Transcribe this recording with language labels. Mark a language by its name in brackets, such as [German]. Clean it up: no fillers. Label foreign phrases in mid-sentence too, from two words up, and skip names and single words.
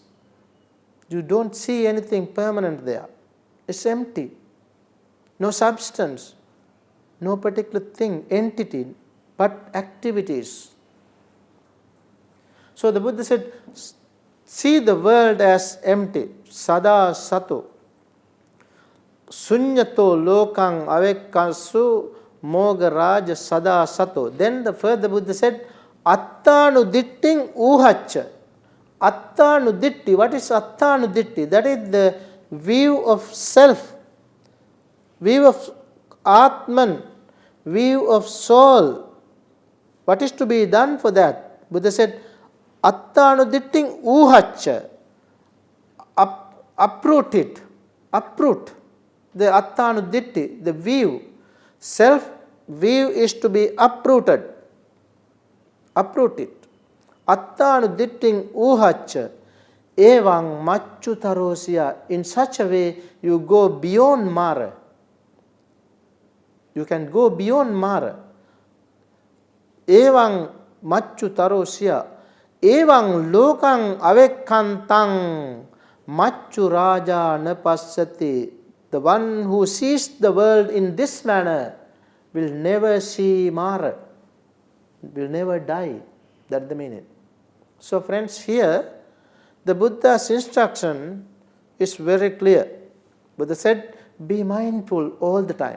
[English] You don't see anything permanent there. It's empty. No substance, no particular thing, entity, but activities. So the Buddha said, see the world as empty. [Pali] Sada sato. Sunyato lokang avekkansu moga raja sada sato. [English] Then the further Buddha said, [Pali] attanu ditting uhaccha. Attanu ditti. [English] What is [Pali] attanu ditti? [English] That is the view of self, view of Atman, view of soul. What is to be done for that? Buddha said, [Pali] attanu ditting uhaccha. [English] Uproot it. Uproot the [Pali] attanu ditti, [English] the view. Self view is to be uprooted. Uproot it. [Pali] Attanu ditting uhaccha. Evang machu tarosya. [English] In such a way, you go beyond Mara. You can go beyond Mara. [Pali] Evang machu tarosya. Evang lokang avekkantang machu raja napassati. [English] The one who sees the world in this manner will never see Mara, will never die. That's the meaning. So friends, here the Buddha's instruction is very clear. Buddha said, be mindful all the time.